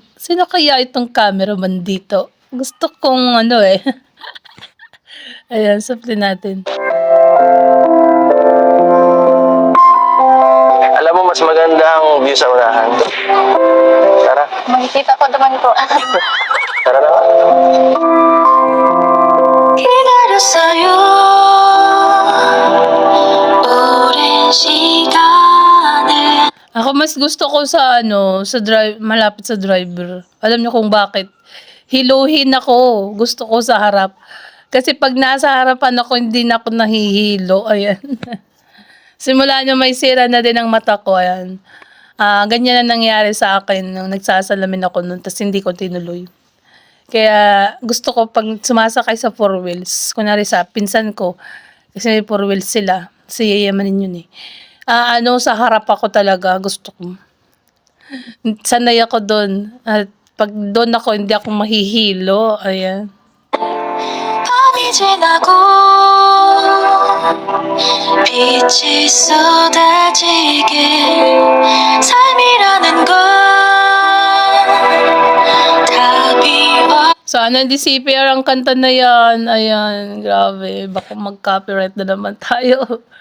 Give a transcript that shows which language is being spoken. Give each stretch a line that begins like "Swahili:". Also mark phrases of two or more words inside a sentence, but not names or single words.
Filipino: Sino kaya itong cameraman dito? Gusto kong Ayan, supply natin. Alam mo, mas maganda ang view sa unahan. Tara. Makikita ko naman po. Tara na.
Korean: 기다렸어요 오랜 시간을
Filipino: Ako mas gusto ko sa sa malapit sa driver. Alam niyo kung bakit? Hiluhin ako. Gusto ko sa harap. Kasi pag nasa harapan ako, hindi na ako nahihilo. Ayan. Simula nyo may sira na din ang mata ko. Ayan. Ganyan na nangyari sa akin nung nagsasalamin ako nun, tapos hindi ko tinuloy. Kaya gusto ko pag sumasakay sa
English: four wheels,
Filipino: kunwari sa pinsan ko, kasi may
English: four wheels
Filipino: sila, si yayamanin yun eh. Sa harap ako talaga, gusto ko. Sanay ako doon. At pag doon ako, hindi ako mahihilo. Ayan.
Korean: 밤이 지나고 빛이 쏟아지게 삶이라는 건 답이
Filipino: So, hindi CPR ang kanta na yan. Ayan, grabe. Baka mag-copyright na naman tayo.